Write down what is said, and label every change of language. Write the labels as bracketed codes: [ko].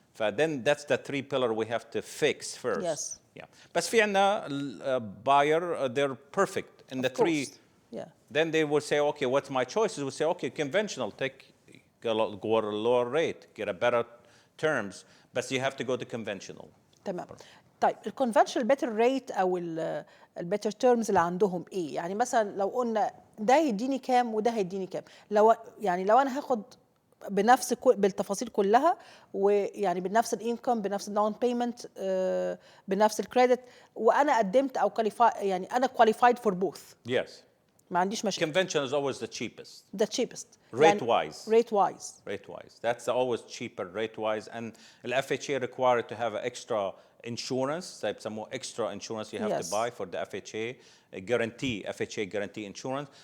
[en] Then that's the 3 pillar we have to fix first. Yes. Yeah. [ar] بس في عنا [en] buyer, they're perfect in the 3. Yeah. Then they will say, okay, what's my choices? We'll say, okay, conventional, go at a lower rate, get a better terms, but you have to go to conventional. [ar] تمام. طيب الكونفنشنال بيتر ريت او البيتر تيرمز اللي عندهم ايه؟ يعني مثلا لو قلنا ده هيديني كام وده هيديني كام، لو انا هاخد بنفس بالتفاصيل كلها ويعني بنفس الانكم بنفس الداون بيمنت بنفس الكريدت وانا قدمت او يعني انا [en] qualified for both. Yes. [ar] ما عنديش مشكله. [en] Conventional is always the cheapest. The cheapest. Rate wise. Rate wise. Rate wise. That's always cheaper rate wise and the FHA required to have an extra insurance, type some more extra insurance you have to buy for the FHA, FHA guarantee insurance.